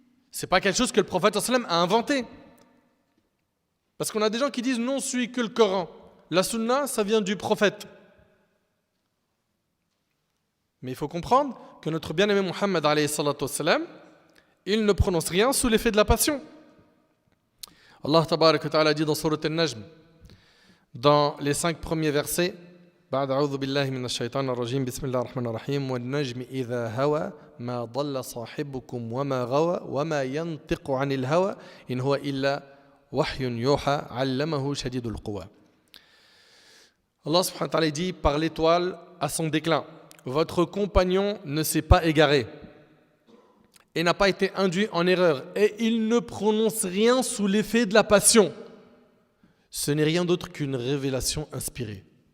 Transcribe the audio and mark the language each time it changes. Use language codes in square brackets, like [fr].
[fr] Ce n'est pas quelque chose que le prophète sallam a inventé. Parce qu'on a des gens qui disent non, suit que le Coran. La sunna, ça vient du prophète. Mais il faut comprendre que notre bien-aimé Muhammad alayhi salatu wassalam, il ne prononce rien sous l'effet de la passion. Allah tabarak wa ta'ala dit dans Surat An-Najm, dans les 5 premiers versets, [ar] بعد أعوذ بالله من الشيطان الرجيم بسم الله الرحمن الرحيم والنجم إذا هوى ما ضل صاحبكم وما غوى وما ينطق عن الهوى إن هو إلا وحي يوحى علمه شديد القوى. [fr] Allah subhanahu wa ta'ala dit par l'étoile à son déclin, votre compagnon ne s'est pas égaré et n'a pas été induit en erreur et il ne prononce rien sous l'effet de la passion. Ce n'est rien d'autre qu'une révélation inspirée.